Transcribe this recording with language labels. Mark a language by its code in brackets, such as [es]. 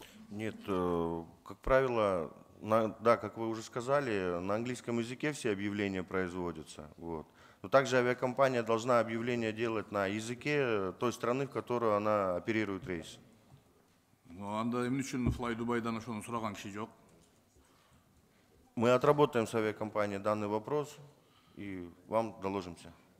[ru] Нет, как правило, да, как вы уже сказали, на английском языке все объявления производятся. Вот. Но также авиакомпания должна объявление делать на языке той страны, в которую она оперирует рейс. [ky] Анда эмне үчүн Fly Dubai'дан ошону сураган киши жок? [ru] Мы отработаем с авиакомпанией данный вопрос и вам доложимся.